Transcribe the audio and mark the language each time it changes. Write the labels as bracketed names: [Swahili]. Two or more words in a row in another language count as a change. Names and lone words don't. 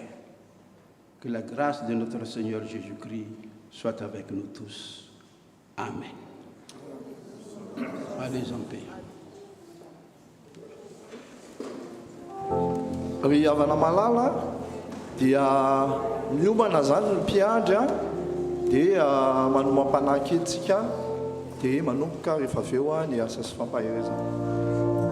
[French] Que la grâce de notre Seigneur Jésus-Christ soit avec nous tous. Amen. Allez en paix. [Malagasy] Ry havana malala dia miomana zany ny mpiandry a dia manomam-panahy kely tsika dia manomboka rehefa avy eo ny asa sy fampaherezana.